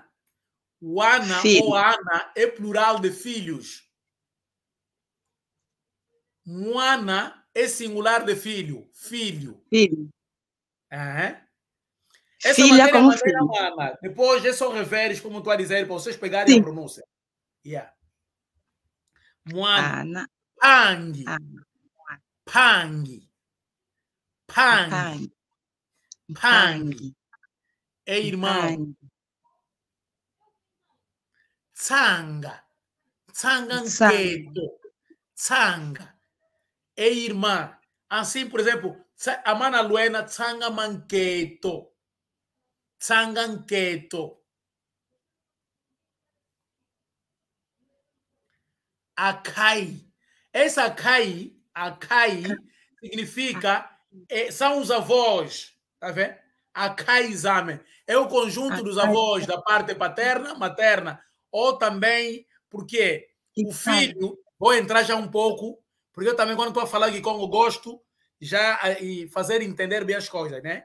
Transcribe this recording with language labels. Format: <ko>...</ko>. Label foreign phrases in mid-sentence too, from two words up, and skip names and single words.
<pt>Wana ou Ana é plural de filhos. Mwana é singular de filho. Filho. Essa Filha matéria como é filho. Mana. Depois é só reveres, como tu a dizer, para vocês pegarem a pronúncia.</pt> <en>Yeah.</en> <kg>Mwana. Pangi.</kg> <pt>É irmão.</pt> <kg>Tsanga.</kg> <pt>Tsanga. É irmã. Assim, por exemplo, a mana Luena</pt> <kg>tsanga manqueto. Tsanganqueto. Acai.</kg> <pt>Essa acai significa, são os avós, tá vendo?</pt> <kg>Acai exame.</kg> <pt>É o conjunto dos avós da parte paterna, materna, ou também, porque o filho, vou entrar já um pouco, porque eu também, quando estou a falar aqui com eu gosto, já e fazer entender bem as coisas, né?</pt>